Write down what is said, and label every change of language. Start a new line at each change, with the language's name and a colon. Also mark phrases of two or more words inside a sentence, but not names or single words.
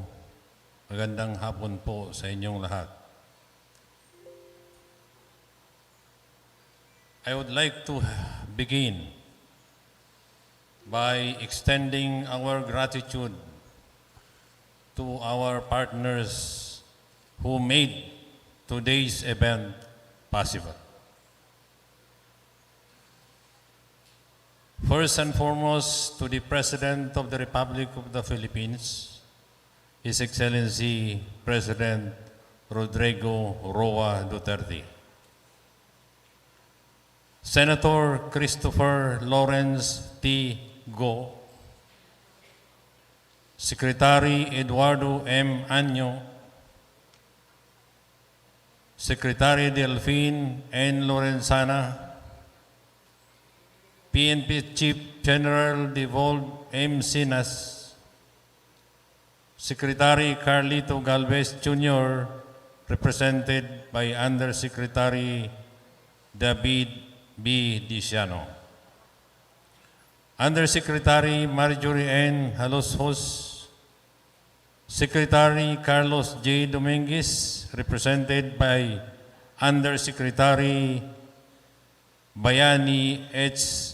Filipino: Magandang hapon po sa inyong lahat.
English: I would like to begin by extending our gratitude to our partners who made today's event possible. First and foremost, to the President of the Republic of the Philippines, His Excellency President Rodrigo Roa Duterte. Senator Christopher Lawrence T. Go, Secretary Eduardo M. Año, Secretary Delphine N. Lorenzana, PNP Chief General Devolve M. Sinas, Secretary Carlito Galvez Jr., represented by Undersecretary David B. Diciano, Undersecretary Marjorie N. Haloshos, Secretary Carlos J. Dominguez, represented by Undersecretary Bayani H.